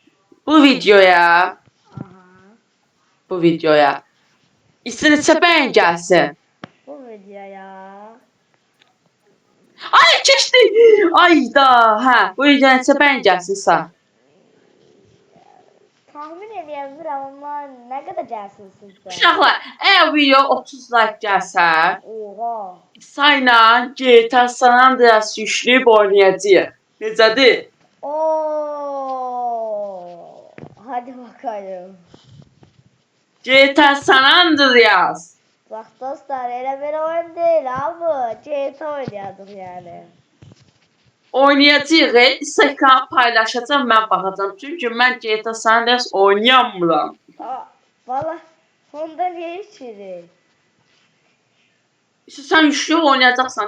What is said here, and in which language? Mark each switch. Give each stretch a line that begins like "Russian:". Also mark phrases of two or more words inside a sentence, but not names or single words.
Azerbaijani: Bu videoya İstəyirsə bəyən gəlsin. Bu videoya. Ay keçdi. Ayda, hə. Bu videoya neçə bəyən gəlsin sağ. Tahmin edə bilmirəm, amma nə qədər gəlsin sizcə? Uşaqlar, əgər video 30 like gəlsə, Oha. sayla GTA San Andreas yükləyib oynayacağıq. Necədir?
Turkish: Hadi bakayım.
Azerbaijani: GTA San Andreas. Bak dostlar, elə bir oyun deyil ha bu. GTA oynayacaq yəni. Oynayacağıq. Instagram paylaşacağım, mən baxacağım. Çünki mən GTA San Andreas oynayamıram. Valla, onda niyə içirik? İşte sən yükləyib oynayacaqsan.